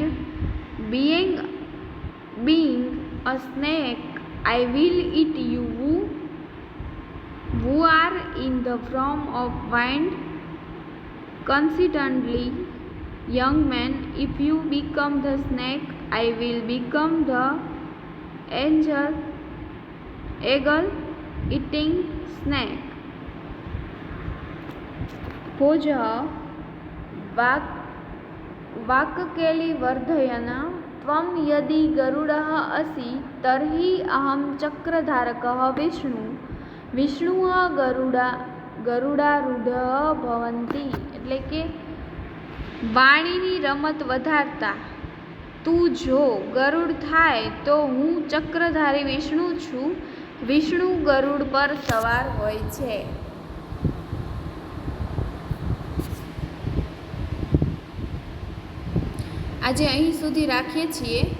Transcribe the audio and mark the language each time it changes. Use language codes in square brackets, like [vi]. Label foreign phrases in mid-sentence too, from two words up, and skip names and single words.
[en] Being a snake, I will eat you who are in the form of wind. Consequently, young man, if you become the snake, I will become the eagle eating snake. [sa] भोज वाक्केली वर्धयन् त्वं यदि गरुडः असि तर्हि अहं चक्रधारकः विष्णुः गरुडारूढः भवन्ति. [gu] એટલે કે વાણીની રમત વધારતા તું જો ગરુડ થાય તો હું ચક્રધારી વિષ્ણુ છું. વિષ્ણુ ગરુડ પર સવાર હોય છે. આજે અહીં સુધી રાખીએ છીએ.